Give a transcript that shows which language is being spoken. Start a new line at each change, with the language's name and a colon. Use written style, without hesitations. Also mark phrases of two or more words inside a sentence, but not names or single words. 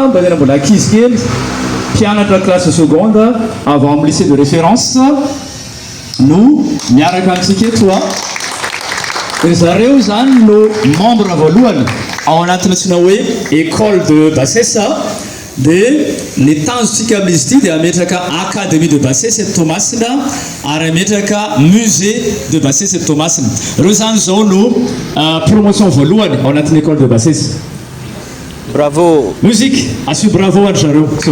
Malagasy: mba tena mbola ankizy kely mpianatra
French: classe seconde avant
Malagasy: amin'ny
French: lycée de référence
Malagasy: no miaraka amintsika eto dia zareo zany no membre voalohany ao anatina antsina hoe
French: école de bassesse
Malagasy: dia ny tanjotsika amin'izy ity dia ametraka
French: académie de bassesse
Malagasy: eto Toamasina ary ametraka
French: musée de bassesse
Malagasy: eto Toamasina ireo zany zao no promotion voalohany ao anatin'ny
French: école de bassesse.
Malagasy: Bravo.
French: Musique, assu bravo à Jarou.